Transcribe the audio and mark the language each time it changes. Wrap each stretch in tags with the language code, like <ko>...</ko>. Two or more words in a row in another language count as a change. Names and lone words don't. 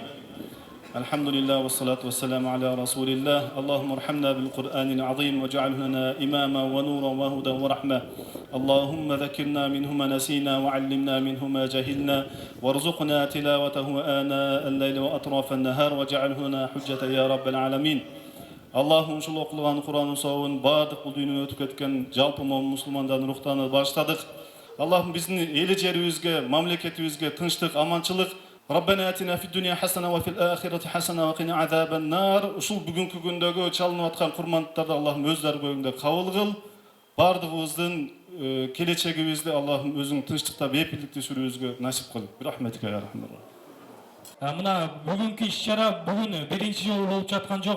<ar>الحمد لله والصلاة والسلام على رسول الله. اللهم ارحمنا بالقرآن العظيم واجعله لنا إماما ونورا وهدى ورحمة. اللهم ذكرنا منه ما نسينا وعلمنا منه ما جهلنا وارزقنا تلاوته آناء الليل وأطراف النهار واجعله لنا حجة يا رب العالمين.</ar> <ky>Аллахым ушул окулган Куранын сообун баардык бул дүйнөгө өтүп кеткен жалпы мусулмандардын рухтарына баштадык. Аллахым биздин эл жерибизге, мамлекетибизге тынчтык, аманчылык.</ky> <ar>ربنا آتنا في الدنيا حسنة وفي الآخرة حسنة وقنا عذاب النار.</ar> <ky>Ушул бүгүнкү күндөгү чалынып аткан курмандыктарды Аллахым өз даргөйүңдө кабыл кыл. Бардыгыбыздын келечегибизди Аллахым өзүң тынчтыкта, бепилдикте сүрүүбүзгө насип кыл.</ky> <ar>رحمتك يا رحمن.</ar> <ky>Мына бүгүнкү иш-чара бүгүн биринчи жолу болуп жаткан жок.</ky>